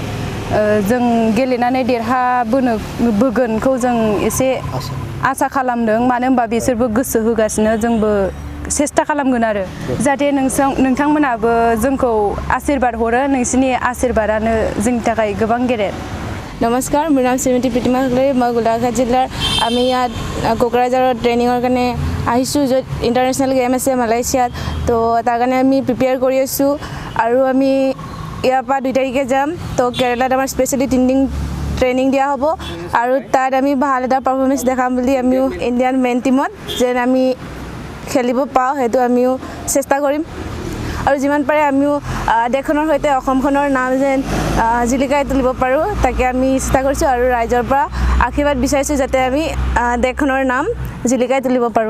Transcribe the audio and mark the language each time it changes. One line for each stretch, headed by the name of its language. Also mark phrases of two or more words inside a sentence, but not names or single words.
Bodo: जों गेलेनानै देरहाबोगोनखौ जों एसे आसा खालामदों मानो होनबा बिसोरबो गोसो होगासिनो जोंबो सेस्था खालामगोन आरो जाहाथे नोंथांमोनाबो जोंखौ आशीर्बाद हरो नोंसिनि आशीर्बादानो जोंनि थाखाय गोबां गेदेर
Assamese: नमस्कार মোৰ নাম শ্ৰীমতী প্ৰতিমা হাজৰিকা মই গোলাঘাট জিলাৰ আমি ইয়াত কোকৰাঝাৰত ট্ৰেইনিঙৰ কাৰণে আহিছোঁ য'ত
English: international game
Assamese: আছে মালয়েছিয়াত তো তাৰ কাৰণে আমি প্ৰিপেয়াৰ কৰি আছোঁ আৰু আমি ইয়াৰ পৰা 2 তাৰিখে যাম তো কেৰেলাত আমাৰ স্পেচিয়েলি 3 দিন ট্ৰেইনিং দিয়া হ'ব আৰু তাত আমি ভাল এটা পাৰফৰ্মেঞ্চ দেখাম বুলি আমিও ইণ্ডিয়ান মেইন টিমত যেন আমি খেলিব পাওঁ সেইটো আমিও চেষ্টা কৰিম আৰু যিমান পাৰে আমিও দেশখনৰ সৈতে অসমখনৰ নাম যেন জিলিকাই তুলিব পাৰোঁ তাকে আমি চেষ্টা কৰিছোঁ আৰু ৰাইজৰ পৰা আশীৰ্বাদ বিচাৰিছোঁ যাতে আমি দেশখনৰ নাম জিলিকাই তুলিব পাৰোঁ